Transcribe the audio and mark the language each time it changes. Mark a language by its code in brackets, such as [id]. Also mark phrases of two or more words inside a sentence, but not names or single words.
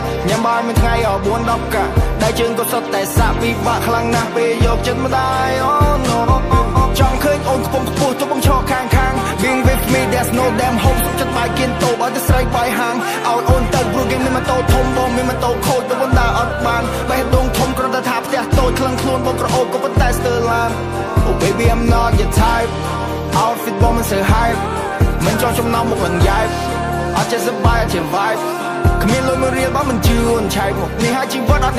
[km] ញ៉ាំបាយមួយថ្ងៃអស់4 10កាក់ដែលជើងក៏សុទ្ធតែសាក់ពិបាកខ្លាំងណាស់ពេលយកចិត្តម្ដាយអូ ចង់ឃើញអូនខ្ពង់ខ្ពស់ទៅបងឈរខាង [en] Being with me there's no damn hope [km] សុខចិត្តបាយគៀនតូបឲ្យតែស្រីបាយហាងឲ្យអូនទៅព្រោះគេមានម៉ូតូធំបងមានម៉ូតូខូចទៅបងដើរអត់បានបេះដូងធំគ្រាន់តែថាផ្ទះតូចខ្លាំងខ្លួនបងក្រអូបក៏ប៉ុន្តែស្ទើរឡាន [en] Oh baby I'm not your type Outfit [km] បងមិនសូវ hype មិនចង់ចំណាំមកលង្យ៉ែបអត់ចេះសប្បាយអត់ចេះ vibe គ្មានលុយមួយរៀលបងមិនជឿអូនឆែកមកនេះហើយជីវិត